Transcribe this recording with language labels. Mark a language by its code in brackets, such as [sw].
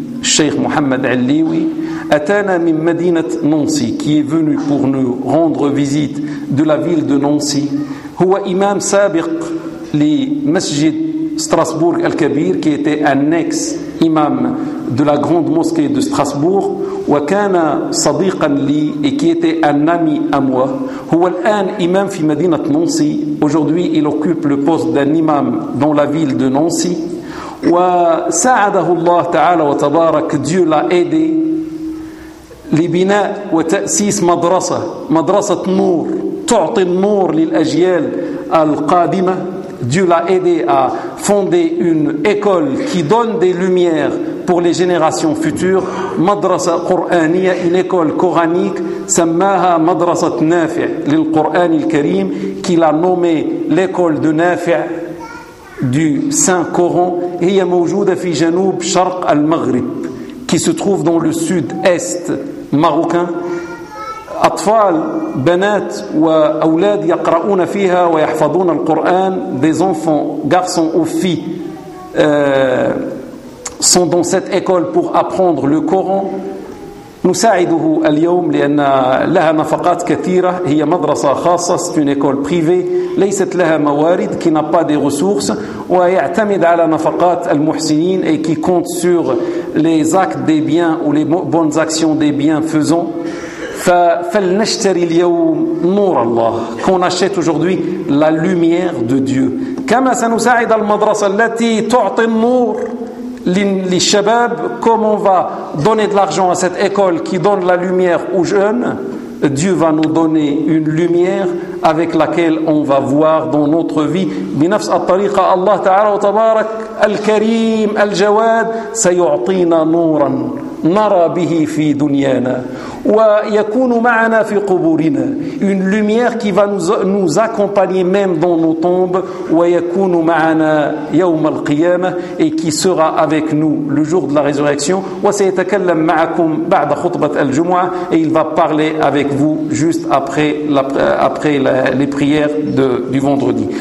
[ar] الشيخ محمد علوي أتانا من مدينة نانسي, [fr] qui est venu pour nous rendre visite de la ville de Nancy. [ar] هو إمام سابق لمسجد ستراسبورغ الكبير, [fr] qui était un ex-imam de la grande mosquée de Strasbourg, [ar] وكان صديقا لي, [fr] et qui était un ami à moi. [ar] هو الآن إمام في مدينة نانسي. [fr] Aujourd'hui, il occupe le poste d'un imam dans la ville de Nancy. [ar] وساعده الله تعالى وتبارك, [fr] Dieu l'a aidé [ar] لبناء وتأسيس مدرسة, مدرسة نور تعطي النور للأجيال القادمة. [fr] Dieu l'a aidé à fonder une école qui donne des lumières pour les générations futures. [ar] مدرسة قرآنية, [fr] une école coranique, [ar] سماها مدرسة نافع للقرآن الكريم, [fr] qu'il a nommé l'école de نافع du Saint-Coran. [ar] هي موجودة في جنوب شرق المغرب, [fr] qui se trouve dans le sud-est marocain. [ar] أطفال بنات وأولاد يقرؤون فيها ويحفظون القرآن. [fr] Des enfants, garçons ou filles, sont dans cette école pour apprendre le Coran. [ar] نساعده اليوم لأن لها نفقات كثيرة. هي مدرسة خاصة, [fr] c'est une école privée, [ar] ليست لها موارد, [fr] qui n'a pas des ressources, [ar] ويعتمد على نفقات المحسنين, [fr] et qui compte sur les actes des biens ou les bonnes actions des bienfaisants. [ar] فلنشتري اليوم نور الله, [fr] qu'on achète aujourd'hui la lumière de Dieu. [ar] كما سنساعد المدرسة التي تعطي النور [fr] les chabab, comme on va donner de l'argent à cette école qui donne la lumière aux jeunes, Dieu va nous donner une lumière avec laquelle on va voir dans notre vie. [ar] بنفس الطريقة الله تعالى وتبارك الكريم الجواد سيعطينا نورا نرى به في دنيانا ويكون معنا في قبورنا. [fr] Une lumière qui va nous accompagner même dans nos tombes, [ar] ويكون معنا يوم القيامة, [fr] et qui sera avec nous le jour de la résurrection. [ar] وسيتكلم معكم بعد خطبة الجمعة, [fr] et il va parler avec vous juste après les prières du vendredi.